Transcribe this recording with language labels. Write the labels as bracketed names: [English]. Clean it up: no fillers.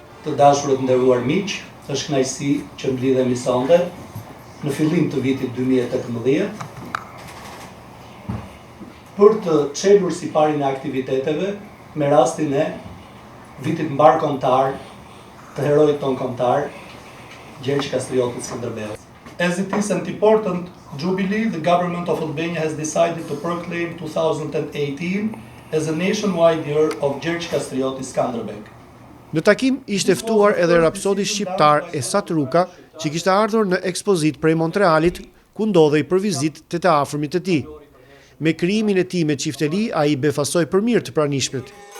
[Albanian] Të dashurët nderuar miq, është kënaqësi që mblidhemi sonde në fillim të vitit 2018 për të çelur siparin e aktiviteteve me rastin e vitit mbar kombëtar të heroit ton kombëtar, Gjergj Kastriotit Skënderbeu. [English] As it is an important jubilee, the government of Albania has decided to proclaim 2018 as a nationwide year of Gjergj Kastrioti Skënderbeu. [Albanian] Në takim ishte ftuar edhe rapsodi shqiptar Esat Ruka, që kishte ardhur në ekspozit prej Montrealit, ku ndodhej për vizitë të të afërmit të tij. Me krijimin e tij me çifteli, ai befasoi për mirë të pranishmit.